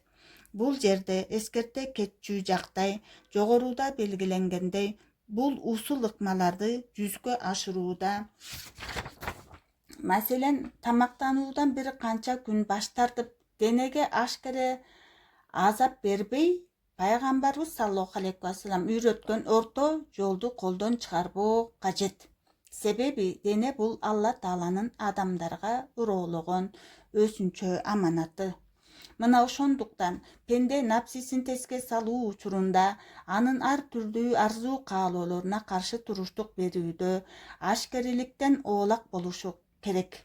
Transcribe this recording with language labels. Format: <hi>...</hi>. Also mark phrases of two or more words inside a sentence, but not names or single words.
<ky>Бул жерде эскерте кетчү жактай жогоруда белгиленгендей, бул усул ыкмаларды жүзгө ашырууда, маселен, тамактануудан бир канча күн баш тартып, денеге ашкере азап бербей, пайгамбарыбыз</ky> <ar>صلى الله عليه وسلم</ar> <ky>үйрөткөн орто жолду колдон чыгарбоо кажет. Себеби дене бул Алла Тааланын адамдарга уроологон өзүнчө аманаты. Мына ошондуктан пенде напсисин теске салуу учурунда анын ар түрдүү арзуу каалоолоруна каршы туруштук берүүдө ашкереликтен оолак болушу керек.</ky>